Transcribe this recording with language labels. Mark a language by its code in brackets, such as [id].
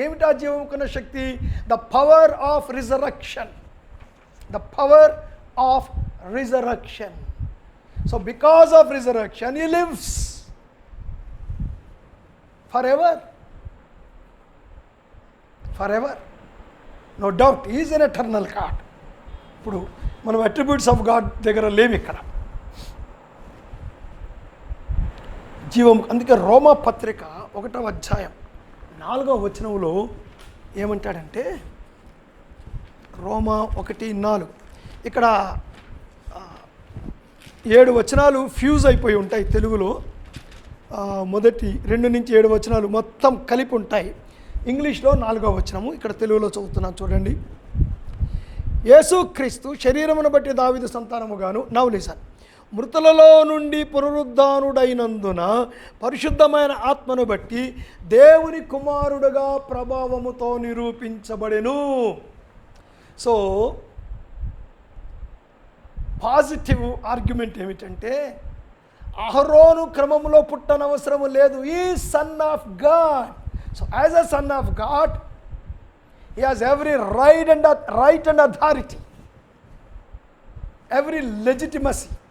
[te] ఏమిటి ఆ జీవముకున్న శక్తి? [en] The power of resurrection. The power of resurrection. So because of resurrection he lives forever. Forever. No doubt he is an eternal God. [te] ఇప్పుడు మనం [en] attributes of God [te] దగ్గర లేవు ఇక్కడ. జీవం. అందుకే రోమా పత్రిక 1వ అధ్యాయం 4వ వచనంలో ఏమంటాడంటే, రోమా 1:4 ఇక్కడ 7 వచనాలు ఫ్యూజ్ అయిపోయి ఉంటాయి తెలుగులో. మొదటి 2 నుంచి 7 వచనాలు మొత్తం కలిపి ఉంటాయి. ఇంగ్లీష్లో 4వ వచనము, ఇక్కడ తెలుగులో చదువుతున్నాను చూడండి. యేసుక్రీస్తు శరీరమును బట్టి దావీదు సంతానముగాను, [en] now listen, [te] మృతులలో నుండి పునరుద్ధానుడైనందున పరిశుద్ధమైన ఆత్మను బట్టి దేవుని కుమారుడుగా ప్రభావముతో నిరూపించబడెను. సో పాజిటివ్ ఆర్గ్యుమెంట్ ఏమిటంటే, అహరోను క్రమంలో పుట్టనవసరము లేదు. [en] ఈ son of God. So as a son of God he has every right and authority, every legitimacy.